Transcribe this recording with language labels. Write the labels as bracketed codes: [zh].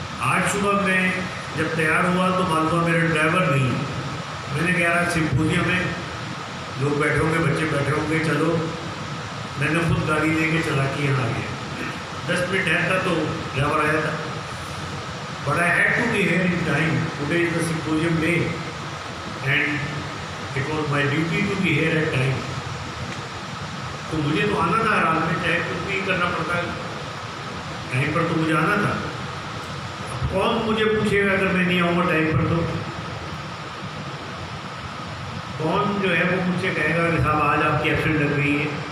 [hi] आज सुबह मैं जब तैयार हुआ तो मालूम हुआ मेरा ड्राइवर नहीं है। मैंने कहा यार सिम्पोजियम में लोग बैठे होंगे, बच्चे बैठे होंगे, चलो। मैंने खुद गाड़ी लेके चला के यहाँ आ गया। 10 मिनट ठहरता तो ड्राइवर आया था। [en] But I had to be here in time. Today is the symposium day, and it was my duty to be here at time. [hi] तो मुझे तो आना था रात में, चाहे कुछ भी करना पड़ता है, टाइम पर तो मुझे आना था। अब कौन मुझे पूछेगा अगर मैं नहीं आऊँगा टाइम पर? तो कौन जो है वो मुझसे कहेगा कि साहब आज आपकी एब्सेंट लग रही है?